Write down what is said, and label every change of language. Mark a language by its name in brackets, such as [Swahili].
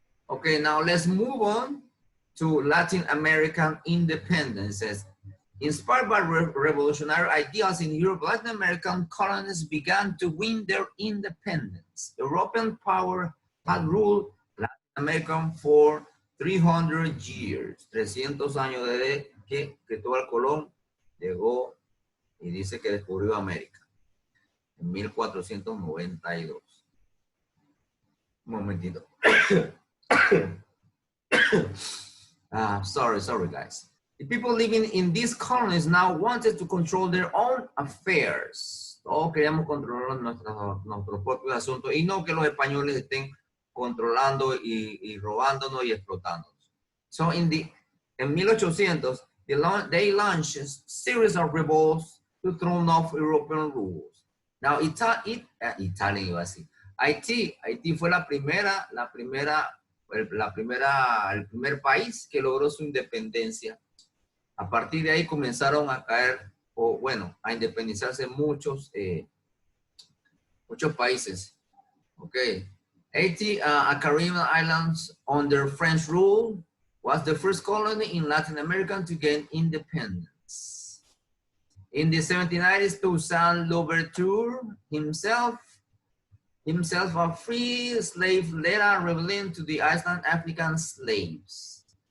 [English] Okay, now let's move on to Latin American independence. Inspired by revolutionary ideas in Europe, Latin American colonies began to win their independence. European power had ruled Latin America for 300 years. [Spanish] 300 años desde que Cristóbal Colón llegó y dice que descubrió América en 1492. Un momentito. [English] Sorry guys. The people living in these colonies now wanted to control their own affairs. [Spanish] Todos queríamos controlar nuestros propios asuntos y no que los españoles estén controlando y robándonos y explotándonos. [English] So in 1800s, they launched a series of revolts to throw off European rules. [Spanish] Now, Haití fue el primer país que logró su independencia. A partir de ahí comenzaron a caer, a independizarse muchos países. [English] Okay. Haiti, Caribbean islands under French rule, was the first colony in Latin America to gain independence. In the 1790s, Toussaint Louverture himself a free slave led a rebellion to the Iceland African slaves.